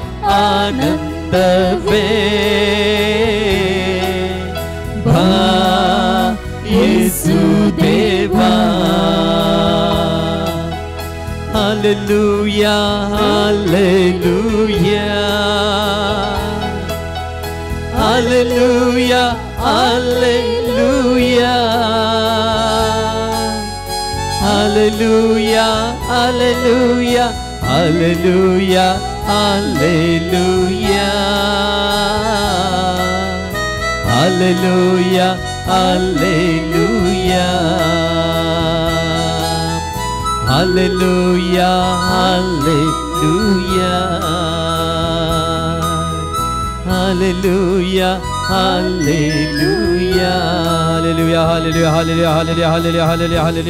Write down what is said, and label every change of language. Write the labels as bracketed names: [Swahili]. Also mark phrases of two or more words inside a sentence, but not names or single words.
[Kannada] ಆನಂದವೇ ಬಾ ಯೇಸು ದೇವಾ ಹಲ್ಲೆಲೂಯಾ ಹಲ್ಲೆಲೂಯಾ ಹಲ್ಲೆಲೂಯಾ ಹಲ್ಲೆಲೂಯಾ [English] Hallelujah, hallelujah, hallelujah, hallelujah, hallelujah, hallelujah, hallelujah, hallelujah, hallelujah, hallelujah, hallelujah, hallelujah, hallelujah, hallelujah, hallelujah, hallelujah.